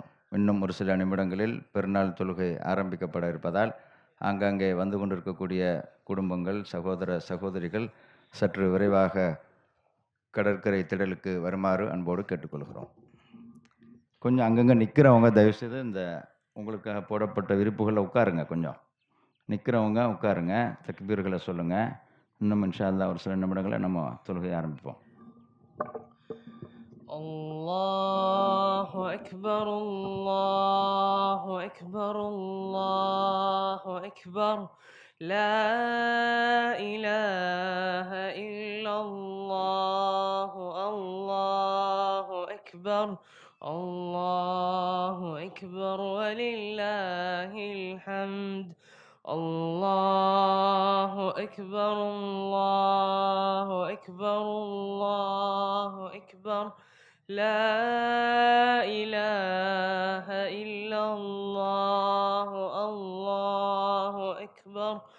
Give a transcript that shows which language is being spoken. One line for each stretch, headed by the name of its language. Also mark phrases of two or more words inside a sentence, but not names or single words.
Tamil: இன்னும் ஒரு சில நிமிடங்களில் பெருநாள் தொழுகை ஆரம்பிக்கப்பட இருப்பதால் ஆங்காங்கே வந்து கொண்டிருக்கக்கூடிய குடும்பங்கள் சகோதர சகோதரிகள் சற்று விரைவாக கடற்கரை திடலுக்கு வருமாறு அன்போடு கேட்டுக்கொள்கிறோம். கொஞ்சம் அங்கங்கே நிற்கிறவங்க தயவுசெய்து இந்த உங்களுக்காக போடப்பட்ட விரிப்புகளில் உட்காருங்க. கொஞ்சம் நிற்கிறவங்க உட்காருங்க, தக்பீர்களை சொல்லுங்கள். இன்னும்
Arabic: إن شاء الله
Tamil: ஒரு சில நிமிடங்களை நம்ம தொழுகை ஆரம்பிப்போம்.
Arabic: الله أكبر الله أكبر الله أكبر لا إله إلا الله الله أكبر الله أكبر ولله الحمد الله أكبر الله أكبر الله أكبر لا إله إلا الله الله أكبر